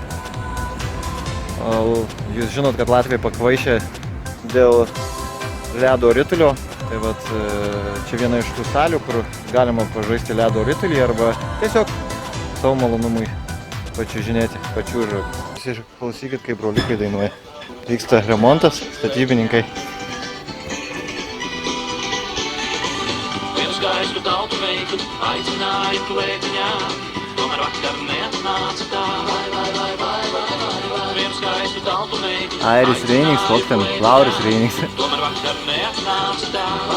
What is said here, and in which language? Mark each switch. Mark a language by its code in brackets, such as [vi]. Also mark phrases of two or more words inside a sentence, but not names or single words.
[lt] Jūs žinot, kad Latvija pakvaišė dėl ledo ritulio. Tai vat, čia viena iš tų salių, kur galima pažaisti ledo ritulį arba tiesiog savo malonumui pačiužinėti pačiūžą. Klausykit, kaip broliukai dainuoja. Vyksta remontas, statybininkai. [lv] Skaistu tautu veiku, aicināju klētiņā, tomēr vakar neatnāca tā. Vienu skaistu tautu veiku, Airis Reinings, Lokten, Lauris Reinings. tomēr vakar neatnāca tā.